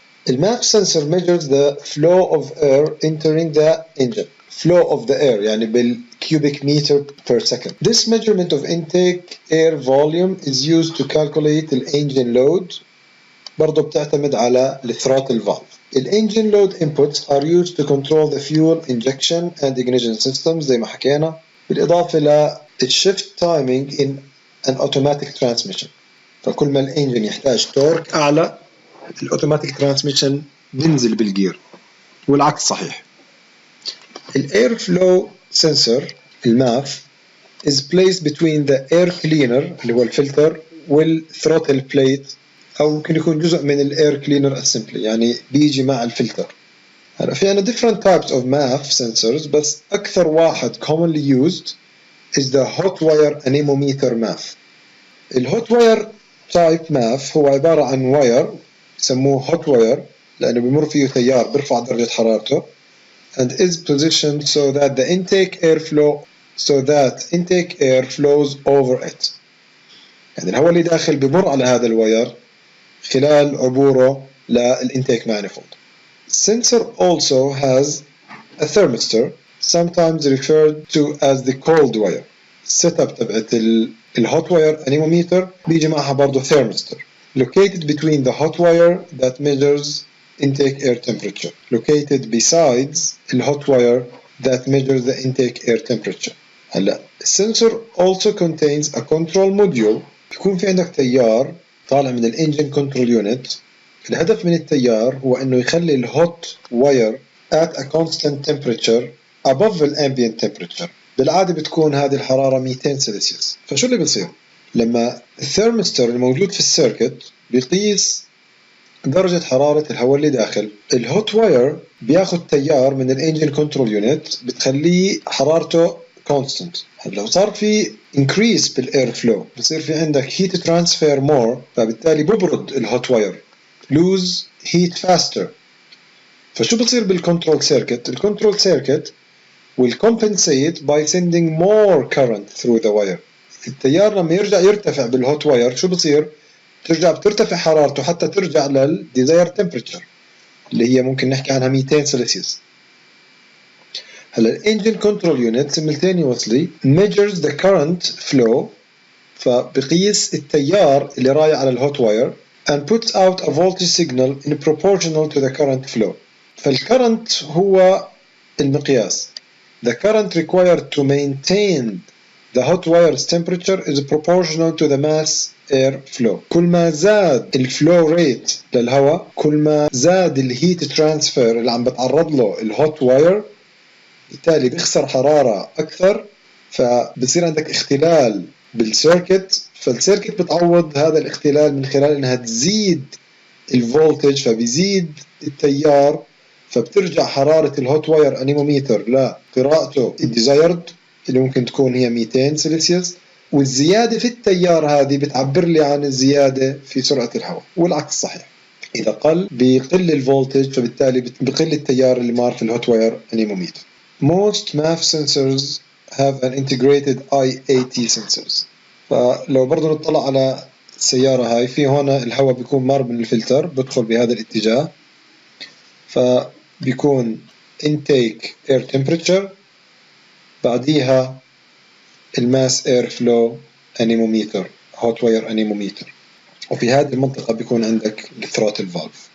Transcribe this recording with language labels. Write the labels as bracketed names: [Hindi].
[English] الماف sensor measures the flow of air entering the engine. Flow of the air [Arabic] يعني [English] بالcubic meter per second. This measurement of intake air volume is used to calculate the engine load. [Arabic] برضو بتعتمد على throttle valve. [English] The engine load inputs are used to control the fuel injection and ignition systems [Arabic] زي ما حكينا، بالإضافة ل [English] shift timing in an automatic transmission. [Arabic] فكل ما الانجن يحتاج تورك أعلى الأوتوماتيك ترانسميشن بينزل بالجير، والعكس صحيح. [English] الاير flow sensor الماف is placed between the air cleaner [Arabic] اللي هو الفلتر [English] والثروتل بليت، [Arabic] أو ممكن يكون جزء من الاير كلينر اسمبلي يعني بيجي مع الفلتر. هلا في عنا [English] different types of MAF sensors، [Arabic] بس أكثر واحد [English] commonly used is the hot wire anemometer MAF. [Arabic] الهوت واير تايب MAF هو عبارة عن واير يسموه hot wire لأنه بمر فيه تيار بيرفع درجة حرارته [English] and is positioned so that intake air flows over it. [Arabic] يعني الهواء اللي داخل بمر على هذا الواير خلال عبوره للintake manifold. [English] Sensor also has a thermistor sometimes referred to as the cold wire. setup [Arabic] تبعت [English] الهوت wire anemometer [Arabic] بيجي معها برضو [English] thermistor located between the hot wire that measures intake air temperature located besides the hot wire that measures the intake air temperature. هلا السنسور also contains a control module. [Arabic] بيكون في عندك تيار طالع من الانجن كنترول يونت. الهدف من التيار هو انه يخلي [English] الهوت wire at a constant temperature above the ambient temperature. [Arabic] بالعادة بتكون هذه الحرارة 200 سلسيوس. فشو اللي بيصير؟ لما الثيرمستر الموجود في السيركت بيقيس درجة حرارة الهواء اللي داخل، الهوت واير بياخد تيار من الانجن كنترول يونت بتخليه حرارته constant. لو صار في increase بالاير فلو بصير في عندك [English] heat transfer more، [Arabic] فبالتالي ببرد الهوت واير [English] lose heat faster. [Arabic] فشو بصير بالكنترول سيركت؟ [English] الكنترول circuit will compensate by sending more current through the wire. [Arabic] التيار لما يرجع يرتفع بالهوت واير شو بصير؟ بترتفع حرارته حتى ترجع للديزاير تمبريتشر اللي هي ممكن نحكي عنها 200 سلسيوس. [English] هلا الانجن control unit simultaneously measures the current flow، [Arabic] فبقيس التيار اللي رايح على الهوت واير [English] and puts out a voltage signal in proportional to the current flow. [Arabic] فالكرنت هو المقياس. [English] The current required to maintain the hot wire's temperature is proportional to the mass air flow. [Arabic] كل ما زاد الفلو ريت للهواء كل ما زاد الهيت ترانسفير اللي عم بتعرض له الهوت واير، بالتالي بيخسر حرارة أكثر، فبصير عندك اختلال بالسيركت، فالسيركت بتعوض هذا الاختلال من خلال انها تزيد الفولتج، فبيزيد التيار، فبترجع حرارة الهوت واير انيموميتر لقراءته الديزايرد اللي ممكن تكون هي 200 سلسيوس، والزيادة في التيار هذه بتعبر لي عن الزيادة في سرعة الهواء، والعكس صحيح. إذا قل بيقل الفولتج، فبالتالي بقل التيار اللي مار في الهوت واير انيموميتر. [English] Most MAF sensors have an integrated IAT sensors. [Arabic] فلو برضو نطلع على السيارة هاي، في هنا الهواء بيكون مار من الفلتر بدخل بهذا الاتجاه، فبيكون [English] intake air temperature، [Arabic] بعديها الماس [English] air flow anemometer hot wire anemometer، [Arabic] وفي هذه المنطقة بيكون عندك الثروتل فالف.